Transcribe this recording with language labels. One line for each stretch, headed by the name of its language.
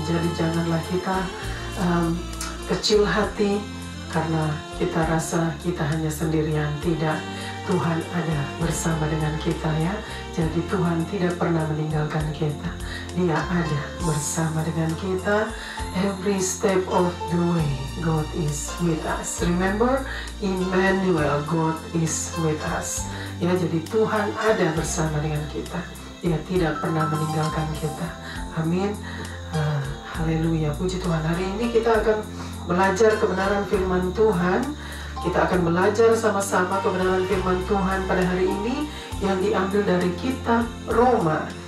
Indonesian: Jadi janganlah kita kecil hati karena kita rasa kita hanya sendirian. Tidak, Tuhan ada bersama dengan kita, ya. Jadi Tuhan tidak pernah meninggalkan kita. Dia ada bersama dengan kita.
English: Every step of the way, God is with us. Remember, Emmanuel, God is with us.
Indonesian: Ya, jadi Tuhan ada bersama dengan kita. Dia tidak pernah meninggalkan kita. Amin. Haleluya. Puji Tuhan. Hari ini kita akan belajar kebenaran firman Tuhan. Kita akan belajar sama-sama kebenaran firman Tuhan pada hari ini yang diambil dari kitab Roma.